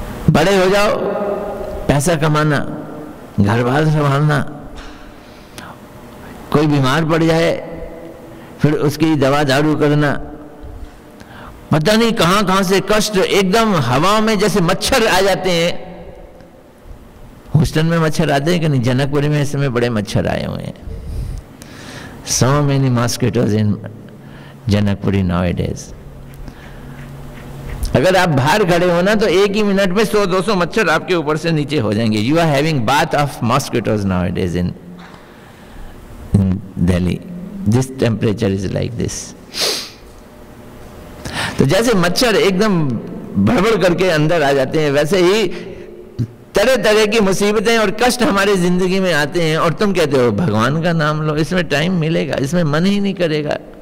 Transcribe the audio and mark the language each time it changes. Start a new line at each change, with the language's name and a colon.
Hindi: बड़े हो जाओ, पैसा कमाना, घर बार संभालना, कोई बीमार पड़ जाए फिर उसकी दवा दारू करना, पता नहीं कहां कहां से कष्ट, एकदम हवा में जैसे मच्छर आ जाते हैं। ह्यूस्टन में मच्छर आते हैं कि नहीं? जनकपुरी में इस समय बड़े मच्छर आए हुए हैं।
English: So many mosquitoes in Janakpuri nowadays.
Hindi: अगर आप बाहर खड़े हो ना तो एक ही मिनट में 100-200 मच्छर आपके ऊपर से नीचे हो जाएंगे।
English: You are having bath of mosquitoes nowadays in Delhi. This temperature is like this.
Hindi: तो जैसे मच्छर एकदम भड़बड़ करके अंदर आ जाते हैं, वैसे ही तरह तरह की मुसीबतें और कष्ट हमारी जिंदगी में आते हैं, और तुम कहते हो भगवान का नाम लो, इसमें टाइम मिलेगा, इसमें मन ही नहीं करेगा।